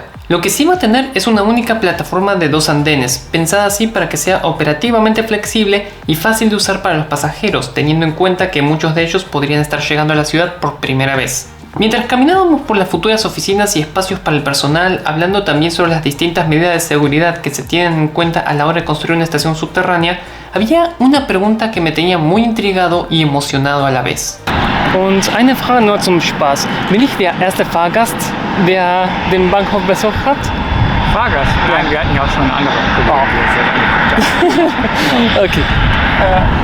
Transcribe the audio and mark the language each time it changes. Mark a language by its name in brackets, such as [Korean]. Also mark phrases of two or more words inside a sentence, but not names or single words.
[Spanish] Lo que sí va a tener es una única plataforma de 2 andenes, pensada así para que sea operativamente flexible y fácil de usar para los pasajeros, teniendo en cuenta que muchos de ellos podrían estar llegando a la ciudad por primera vez. Mientras caminábamos por las futuras oficinas y espacios para el personal, hablando también sobre las distintas medidas de seguridad que se tienen en cuenta a la hora de construir una estación subterránea, había una pregunta que me tenía muy intrigado y emocionado a la vez. [German] Und eine Frage nur zum Spaß. Bin ich der erste Fahrgast, der den Bahnhof besucht hat? Fahrgast? Nein, wir hatten ja auch schon andere Kollegen. Okay.